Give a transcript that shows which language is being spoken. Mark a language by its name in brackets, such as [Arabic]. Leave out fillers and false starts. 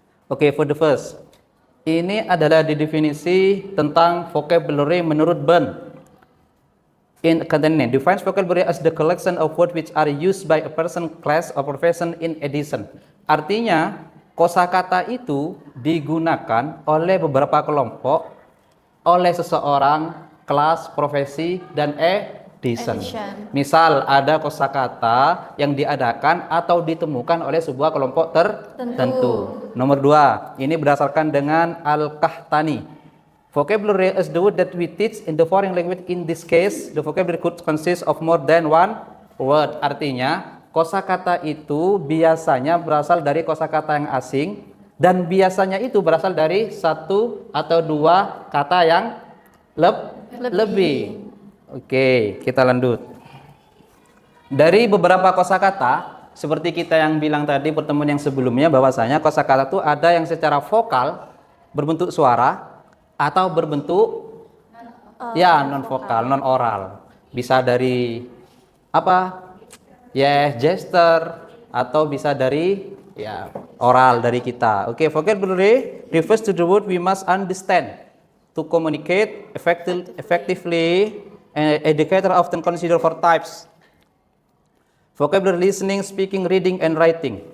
[English] Okay, for the first, [Indonesian] ini adalah definisi tentang vocabulary menurut Bern. [English] In content defines vocabulary as the collection of words which are used by a person, class, or profession in addition. [Indonesian] Artinya, kosakata itu digunakan oleh beberapa kelompok, oleh seseorang, kelas, profesi, dan edition. Misal ada kosakata yang diadakan atau ditemukan oleh sebuah kelompok tertentu. Nomor 2, ini berdasarkan dengan Al-Qahtani. [English] Vocabulary is the word that we teach in the foreign language. In this case, the vocabulary could consist of more than one word. [Indonesian] Artinya, kosakata itu biasanya berasal dari kosakata yang asing, dan biasanya itu berasal dari satu atau dua kata yang lebih. Oke, kita lanjut. Dari beberapa kosakata, seperti kita yang bilang tadi pertemuan yang sebelumnya, bahwasanya kosakata itu ada yang secara vokal berbentuk suara atau berbentuk non vokal, non oral. Bisa dari apa? Yes, gesture, atau bisa dari oral dari kita. [English] Oke, vocabulary refers to the word we must understand to communicate effectively. And educator often consider four types: vocabulary: listening, speaking, reading, and writing.